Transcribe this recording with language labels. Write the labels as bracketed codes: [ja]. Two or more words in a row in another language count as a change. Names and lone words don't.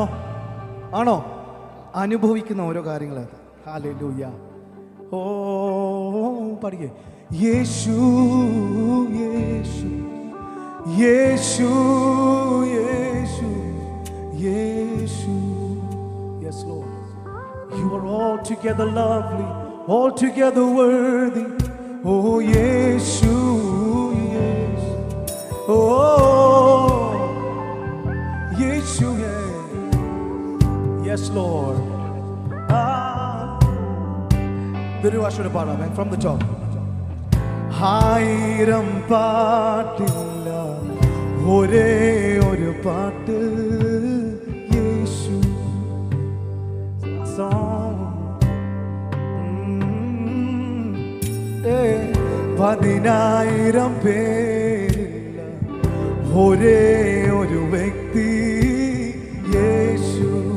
[ml] ആണോ? അനുഭവിക്കുന്ന ഓരോ കാര്യങ്ങൾ അത്. ഹല്ലേലൂയ. ഓ പഠിക്കേ. യേശു, യേശു, യേശു, യേശു, യേശു. [en] Yes, Lord. You are altogether lovely, altogether worthy. Oh, Yeshu, yes. Oh, Yeshu, yes. Yes, Lord. The Ruashura Pada, man, from the top. [ml] ആയിരം പാട്ടില്ല, ഒരേ ഒരു പാട്ട്, Yeshu. Song. 10,000 പേരില്ല, ഒരേ ഒരു വ്യക്തി യേശു.